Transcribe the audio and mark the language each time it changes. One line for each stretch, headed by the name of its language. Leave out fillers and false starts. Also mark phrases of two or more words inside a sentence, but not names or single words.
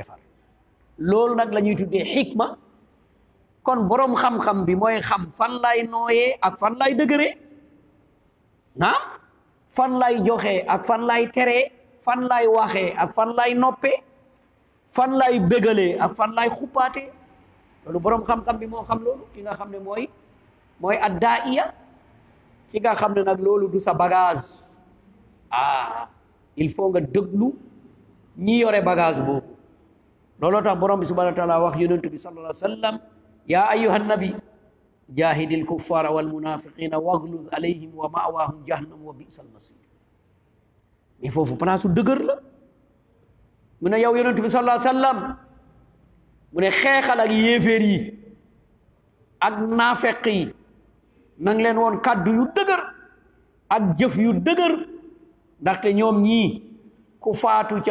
Wolof: defar loolu nag la ñuy tuddee xikma kon borom xam-xam bi mooy xam fan lay nooyee ak fan lay dëgëree naam fan lay joxee ak fan lay teree fan lay waxee ak fan lay noppee fan lay bégalee ak fan lay xuppaatee loolu borom xam-xam bi moo xam loolu ki nga xam ne mooy addaaiya ki nga xam ne nag loolu du sa bagage
French: il faut
Wolof: nga déglu ñi yore bagage boobu looloo tax borom bi
Arabic: سبحانه وتعالى
Wolof: wax yonent bi
Arabic: صلى الله عليه وسلم يا أيها النبي جاهد الكفار والمنافقين واغلظ عليهم ومأواهم جهنم وبئس المصير
Wolof: mais foofu place su dëgër la mu ne yow yonent bi
Arabic: صلى الله عليه وسلم
Wolof: mu ne xeexal ak yéeféer yi ak naafeq yi nang leen woon kàddu yu dëgër ak jëf yu dëgër ndaxte ñoom ñii ku faatu ca